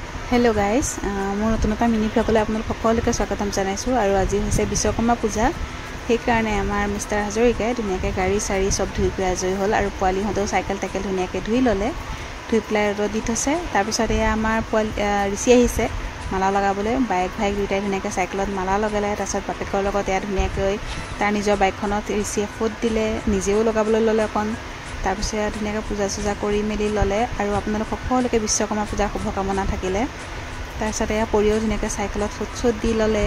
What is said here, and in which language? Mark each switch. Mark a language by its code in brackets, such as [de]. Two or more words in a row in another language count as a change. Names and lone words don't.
[en] hello guys [as] মোৰ নতুন এটা মিনি ব্লগলৈ আপোনালোক সকলোকে স্বাগতম জনাইছোঁ আৰু আজি হৈছে বিশ্বকৰ্মা পূজা সেই কাৰণে আমাৰ মিস্টাৰ হাজৰিকাই ধুনিয়াকে গাড়ী সাৰি সব ধুই গৈ আজৰি হল আৰু পোৱালি হতেও সাইকেল টাকেল ধুনিয়াকে ধুই ললে ধুই প্লাই ৰদ দি থছে তাৰ পিছত এয়া আমাৰ পোৱালি ৰিসি আহিছে মালা লগাবলৈ বাইক ভাইক দুইটাই ধুনিয়াকে সাইকেলত মালা লগালে তাৰ পিছত বাপেকৰ লগত এয়া ধুনিয়াকৈ তাৰ নিজৰ বাইকখনত ৰিসিয়ে ফুট দিলে নিজেও লগাবলৈ ললে অকন তাৰ পিছত ধুনিয়াকে পূজা সুজা কৰি মেলি ললে আৰু আপোনালোক সকলোকে বিশ্বকৰ্মা পূজাৰ শুভকামনা থাকিলে তাৰ পিছত এয়া পৰিও ধুনিয়াকে সাইকেলত ফুট দি ললে